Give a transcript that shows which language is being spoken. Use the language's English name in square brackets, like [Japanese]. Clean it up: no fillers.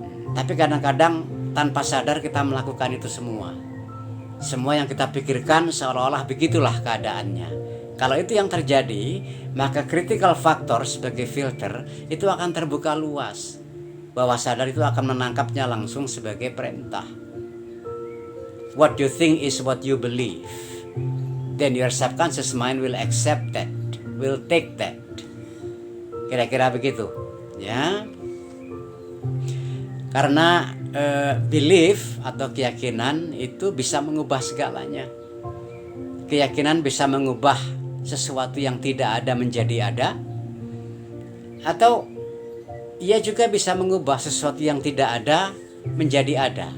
[Indonesian] Tapi kadang-kadang tanpa sadar kita melakukan itu semua. Semua yang kita pikirkan seolah-olah begitulah keadaannya. Kalau itu yang terjadi, maka critical factor sebagai filter itu akan terbuka luas. Bawah sadar itu akan menangkapnya langsung sebagai perintah. [English] What you think is what you believe. Then your subconscious mind will accept that, will take that. [Indonesian] Kira-kira begitu, ya. Karena belief atau keyakinan itu bisa mengubah segalanya. Keyakinan bisa mengubah sesuatu yang tidak ada menjadi ada, atau ia juga bisa mengubah sesuatu yang tidak ada menjadi ada.